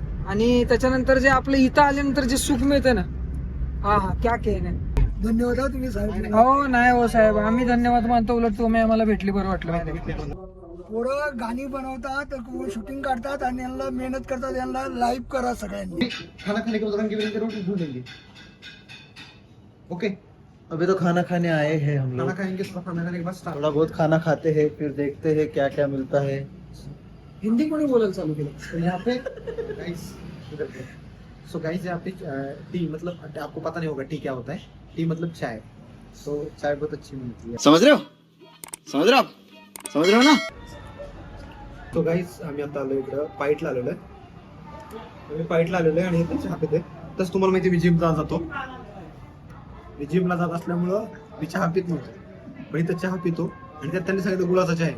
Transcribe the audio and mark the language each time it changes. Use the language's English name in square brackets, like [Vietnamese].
[Marathi] आणि त्याच्यानंतर जे आपलं इथं आल्यानंतर जे सुख मिळतं ना, [Hindi] हा हा क्या कहने. [Marathi] धन्यवाद हा तुम्ही साहेब. हो नाही हो साहेब, आम्ही धन्यवाद मानतो. उलट तुम्ही आम्हाला भेटली, बरं वाटलं माहिती. पोरं गाणी बनवतात, शूटिंग काढतात आणि यांना मेहनत करतात, यांना लाईव्ह करा सगळ्यांनी. [Hindi] खाना खाने के बाद रंग बिरंगे रोटी ढूंढ लेंगे. [English] okay, [Hindi] अभी तो खाना खाने आए हैं हम खाना लोग. खाएंगे, खाना खाने के बाद start. थोड़ा बहुत खाना खाते हैं, फिर देखते हैं क्या क्या मिलता है. [Marathi] हिंदी कोणी बोलायला चालू केलं? [Hindi] तो यहाँ पे गाइस सो गाइस यहाँ पे टी मतलब आपको पता नहीं होगा टी क्या होता है. टी मतलब चाय. तो चाय बहुत अच्छी मिलती है. समझ रहे हो ना. [Marathi] तो गाइस आम्ही आता आलो इकडं पाईटला आलेलो आहे. आम्ही पाईटला आलेलो आहे आणि इथे चहा पिते. तसं तुम्हाला माहिती मी जिमला जातो. मी जिमला जात असल्यामुळं मी चहा पित नव्हतो, पण इथं चहा पितो आणि त्यात त्यांनी सांगितलं गुळाचा चहा आहे.